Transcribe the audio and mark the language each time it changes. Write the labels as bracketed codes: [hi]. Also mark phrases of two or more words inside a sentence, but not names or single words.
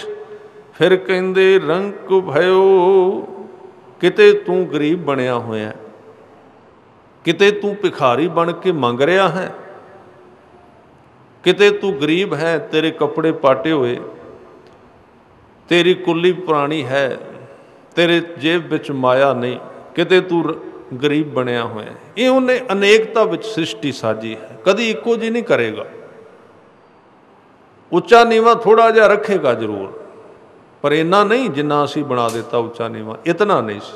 [pa] ਫਿਰ ਕਹਿੰਦੇ ਰੰਕ ਭਇਓ, ਕਿਤੇ ਤੂੰ ਗਰੀਬ ਬਣਿਆ ਹੋਇਆ, ਕਿਤੇ ਤੂੰ ਭਿਖਾਰੀ ਬਣ ਕੇ ਮੰਗ ਰਿਹਾ ਹੈ, ਕਿਤੇ ਤੂੰ ਗਰੀਬ ਹੈ, ਤੇਰੇ ਕੱਪੜੇ ਪਾਟੇ ਹੋਏ, ਤੇਰੀ ਕੁੱਲੀ ਪੁਰਾਣੀ ਹੈ, ਤੇਰੇ ਜੇਬ ਵਿੱਚ ਮਾਇਆ ਨਹੀਂ, ਕਿਤੇ ਤੂੰ ਗਰੀਬ ਬਣਿਆ ਹੋਇਆ। ਯੇ ਉਨ੍ਹੇਂ ਅਨੇਕਤਾ ਵਿੱਚ ਸ੍ਰਿਸ਼ਟੀ ਸਾਜੀ ਹੈ, ਕਦੀ ਇੱਕੋ ਜੀ ਨਹੀਂ ਕਰੇਗਾ। ਉੱਚਾ ਨੀਵਾਂ ਥੋੜ੍ਹਾ ਜਿਹਾ ਰੱਖੇਗਾ ਜ਼ਰੂਰ, ਪਰ ਇੰਨਾ ਨਹੀਂ ਜਿੰਨਾ ਅਸੀਂ ਬਣਾ ਦਿੱਤਾ ਉੱਚਾ ਨੀਵਾਂ, ਇਤਨਾ ਨਹੀਂ ਸੀ।